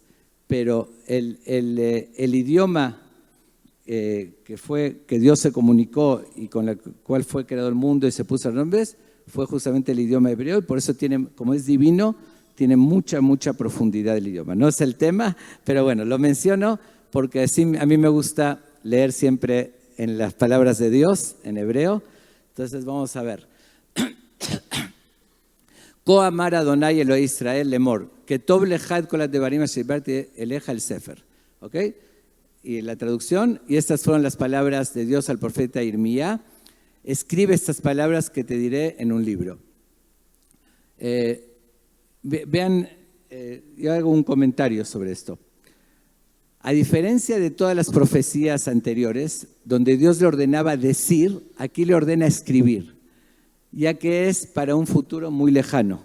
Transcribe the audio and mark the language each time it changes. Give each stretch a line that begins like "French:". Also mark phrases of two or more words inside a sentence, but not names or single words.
Spanish: Pero el idioma que Dios se comunicó y con el cual fue creado el mundo y se puso nombres, fue justamente el idioma hebreo y por eso tiene, como es divino, tiene mucha, mucha profundidad el idioma. No es el tema, pero bueno, lo menciono porque así a mí me gusta leer siempre en las palabras de Dios, en hebreo. Entonces vamos a ver.
Hebrew: כה אמר אדוני אלהי ישראל לאמר, כתב לך את כל הדברים אשר דברתי אליך אל ספר.
Spanish: ¿Ok? Y la traducción, y estas fueron las palabras de Dios al profeta Irmía. Escribe estas palabras que te diré en un libro. Vean, yo hago un comentario sobre esto. A diferencia de todas las profecías anteriores, donde Dios le ordenaba decir, aquí le ordena escribir, ya que es para un futuro muy lejano.